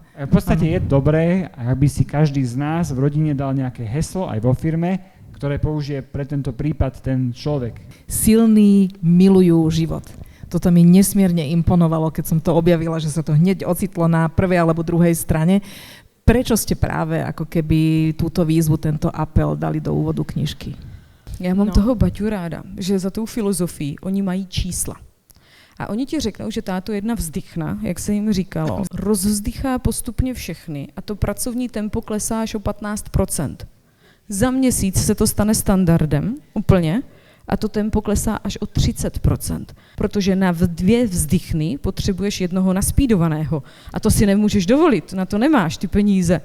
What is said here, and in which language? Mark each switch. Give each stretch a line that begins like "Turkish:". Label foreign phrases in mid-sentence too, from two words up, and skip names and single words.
Slovak: V podstate je dobré, aby si každý z nás v rodine dal nejaké heslo aj vo firme, ktoré použije pre tento prípad ten človek. Silní milujú život. Toto mi nesmierne imponovalo, keď som to objavila, že sa to hneď ocitlo na prvej alebo druhej strane. Prečo ste práve ako keby túto výzvu, tento apel dali do úvodu knižky?
Czech: Já mám toho Baťu ráda, že za tou filozofií oni mají čísla. A oni ti řeknou, že táto jedna vzdychna, jak se jim říkalo, rozvzdychá postupně všechny a to pracovní tempo klesá až o 15%. Za měsíc se to stane standardem úplně a to tempo klesá až o 30%, protože na 2 vzdychny potřebuješ jednoho naspídovaného a to si nemůžeš dovolit, na to nemáš ty peníze.